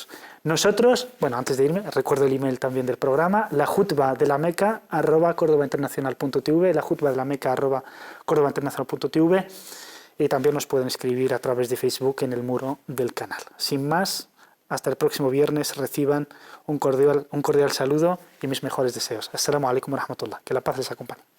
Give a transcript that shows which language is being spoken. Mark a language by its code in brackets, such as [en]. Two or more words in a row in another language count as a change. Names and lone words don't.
[es] Nosotros, bueno, antes de irme, recuerdo el email también del programa, la jutba de la Meca @cordobainternacional.tv, la jutba de la Meca @cordobainternacional.tv, y también nos pueden escribir a través de Facebook en el muro del canal. Sin más, hasta el próximo viernes, reciban un cordial saludo y mis mejores deseos. [ar] السلام عليكم ورحمة الله. [es] Que la paz les acompañe.